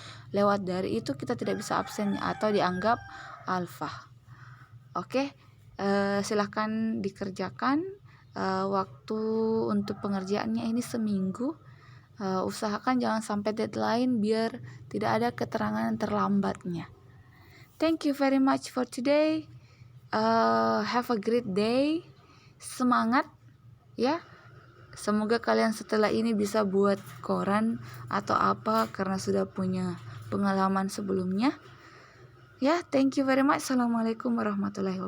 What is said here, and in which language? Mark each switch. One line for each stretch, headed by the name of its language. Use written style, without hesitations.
Indonesian: Lewat dari itu kita tidak bisa absennya atau dianggap alfa. Oke. Silahkan dikerjakan. Waktu untuk pengerjaannya ini seminggu. Usahakan jangan sampai deadline biar tidak ada keterangan terlambatnya.
English: Thank you very much for today. Have a great day.
Indonesian: Semangat ya. Semoga kalian setelah ini bisa buat koran atau apa karena sudah punya pengalaman sebelumnya. Ya,
English: thank you very much.
Indonesian: Assalamualaikum warahmatullahi wabarakatuh.